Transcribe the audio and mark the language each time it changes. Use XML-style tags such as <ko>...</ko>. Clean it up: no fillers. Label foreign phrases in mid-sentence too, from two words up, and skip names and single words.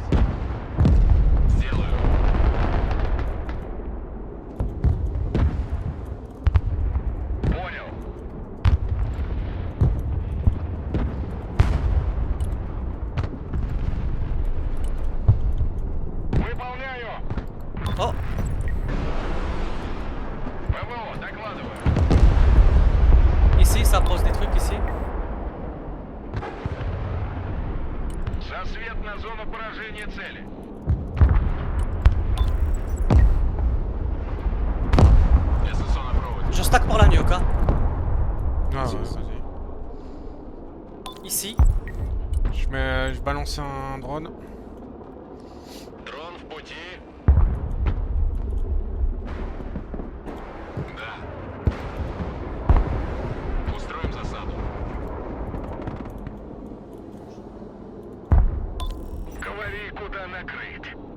<ru>Сделаю. Понял. Выполняю.</ru> <fr>Oh,</fr> <ru>ПВО, докладываю.</ru> <fr>ici, ça pose des trucs ici.</fr> <ru>Засвет на зону поражения цели. ССО на проводе.</ru> <fr>Je stack pour la nuke, hein. Ah ouais, Vas-y, vas-y. Ici. Je balance un drone.</fr> <ru>Дрон в пути. Да. Устроим засаду. Говори, куда накрыть.</ru>